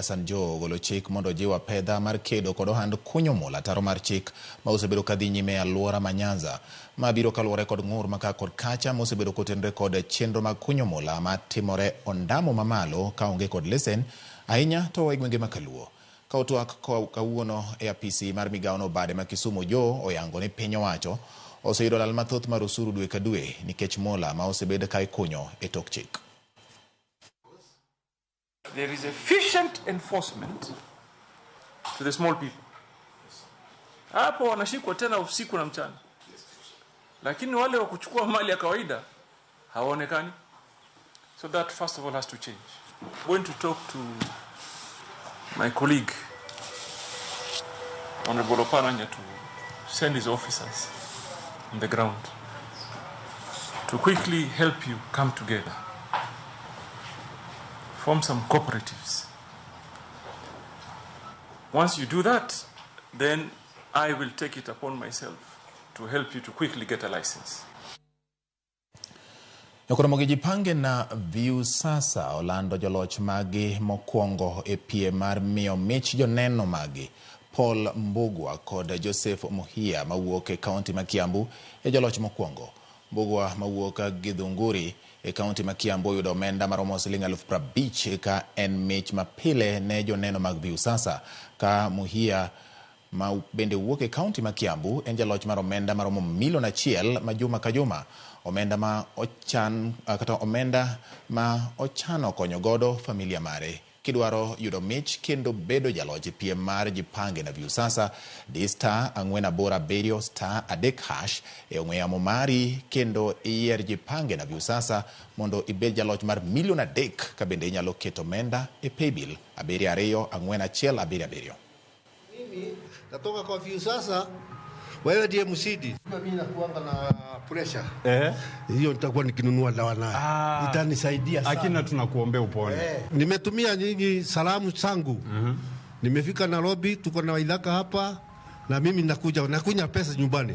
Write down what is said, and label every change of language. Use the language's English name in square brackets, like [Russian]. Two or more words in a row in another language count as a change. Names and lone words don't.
[Luo (Kenya and Tanzania)] Hassan Joho ogolo chik mondo jiwa pedha mar kedo kod ohand kunyo mula taro mar chik ma osebedo kadhi nyime e alwora ma Nyanza ma biro kaluwore kod ng'ur maka kod kacha ma osebedo kotenre kod chenro mag kunyo mula ma timore ondamo mamalo ka onge kod lesen ahinya to e gwenge ma Kaluo. Ka otwak kawuono e apisi mar migao no bade ma Kisumu, Joho oyango ni piny owacho oseyudo lal mathoth mar osuru dwe ka dwe nikech mola ma osebed ka ikunyo e tok chik. [English] There is efficient enforcement to the small people. [Swahili] Hapo wanashikwa tena usiku na mchana. Lakini wale wa kuchukua mali ya kawaida hawaonekani. [English] So that first of all has to change. I'm going to talk to my colleague Honorable Oparanya to send his officers on the ground to quickly help you come together, form some cooperatives. Once you do that, then I will take it upon myself to help you to quickly get a license. [Luo (Kenya and Tanzania)] Nyakora mogi jipange na Viusasa olando joloch magi mokwongo e piem mar miyo mich joneno magi Paul Mbugwa kod Joseph Muhia mawuok e kaunti ma Kiambu e joloch mokwongo. Mbugwa mawuok Githunguri e kaunti ma Kiambu yudo omenda maromo siling 50,000 ka en mich mapile ne joneno mag Viusasa, ka Muhia ma bende wuok e kaunti ma Kiambu en jaloch mar omenda maromo milion 1 ma juma ka juma. Omenda ma ochan kata omenda ma ochano konyo godo familia mare. Kidwaro yudo mich kendo bedo jaloch piem mar jipange na Viusasa di star 487 star 3 e ong'we yamo mari kendo iyier jipange na Viusasa mondo ibed jaloch mar milion 3 ka bende inyalo keto omenda e paybill 724177. [Swahili] Mimi natoka kwa Viusasa, wewe ndiye msidi. Mimi nakuanga na pressure. Hiyo nitakuwa nikinunua dawa nayo. Itanisaidia sana. Akina tunakuombea upone. Nimetumia nyinyi salamu zangu. Nimefika Nairobi, tuko na Waithaka hapa na mimi nakunya pesa nyumbani.